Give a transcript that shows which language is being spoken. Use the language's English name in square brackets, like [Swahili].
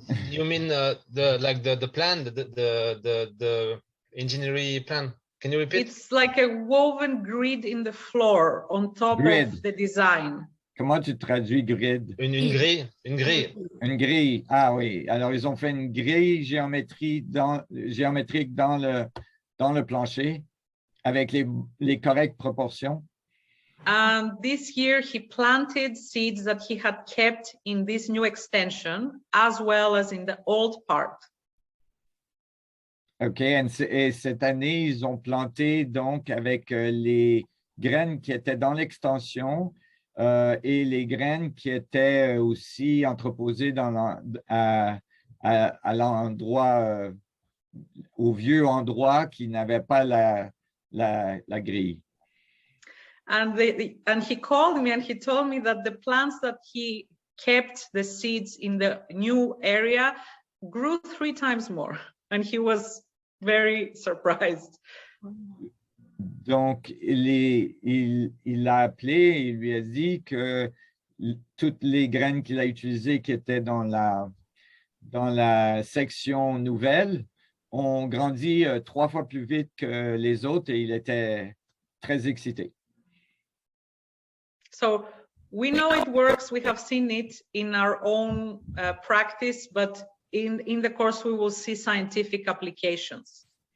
[English] you mean the plan, the engineering plan? Can you repeat? It's like a woven grid in the floor on top of the design. [French] Comment tu traduis grid? Une grille. Une grille. Ah oui. Alors, ils ont fait une grille géométrique dans le plancher avec les correctes proportions. [English] And this year he planted seeds that he had kept in this new extension as well as in the old part. OK. [French] Et cette année, ils ont planté donc avec les graines qui étaient dans l'extension et les graines qui étaient aussi entreposées à l'endroit, au vieux endroit qui n'avait pas la grille. [English] And he called me and he told me that the plants that he kept the seeds in the new area grew 3 times more. And he was very surprised. [French] Donc, il a appelé et il lui a dit que toutes les graines qu'il a utilisées qui étaient dans la section nouvelle ont grandi 3 fois plus vite que les autres et il était très excité. [English] So we know it works. We have seen it in our own practice, but in the course, we will see scientific applications.